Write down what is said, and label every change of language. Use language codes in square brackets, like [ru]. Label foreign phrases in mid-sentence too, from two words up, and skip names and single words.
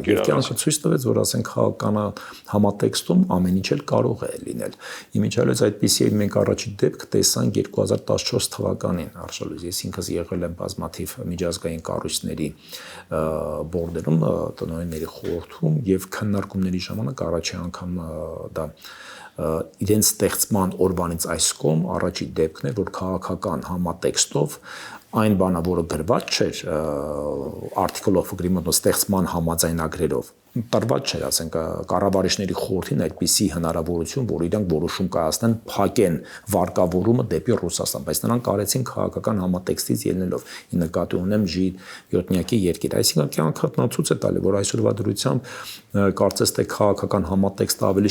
[hy] կիրառած ցույց տվեց, որ ասենք քաղաքական համատեքստում ամեն ինչ էլ կարող է լինել։ Իմիջիալից այդպիսի մենք առաջին դեպք տեսանք 2014 թվականին Արշալույս, ես ինքս եղել եմ բազմաթիվ միջազգային կառույցների բորդերում, տնօրենների խորհրդում եւ քննարկումների ժամանակ առաջի անգամ դա իրենց ստեղծման օրվանից այս կողմ առաջի դեպքն է, որ քաղաքական համատեքստով այն բանը, որը գրված չէր [en] article of agreement- [hy] ով ստեղծման համաձայնագրերով տարված չէր, ասենք կառավարիչների խորհրդին այդպիսի հնարավորություն, որ իրանք որոշում կայացնեն, փակեն վարկավորումը դեպի Ռուսաստան, բայց նրանք արեցին քաղաքական համատեքստից ելնելով, ի նկատի ունեմ G7-յակի երկիր, այսինքն կյանքը ցույց է տալի, որ այսօրվա դրությամբ կարծես թե քաղաքական համատեքստը ավելի